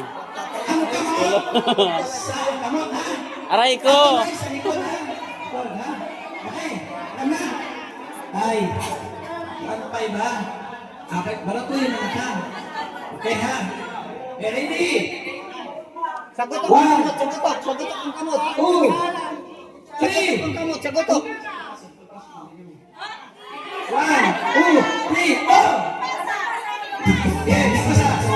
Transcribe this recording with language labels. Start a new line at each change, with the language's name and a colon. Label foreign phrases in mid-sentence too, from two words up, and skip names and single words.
Hiligaynon: Ang kamot sa kamot, ha?
Filipino: Aray ko! Ang kamay sa likod, ha? Likod, ha? Okay, alam na. Ay, ano pa iba? Okay, barato yun ang ka. Okay, ha?
English: Okay, ready?
Hiligaynon: Sagutok
English: One.
Hiligaynon: ang kamot. 2, 3, Ang kamot, sagutok. 1, 2, 3,
English: go! Yes,
Hiligaynon: basa!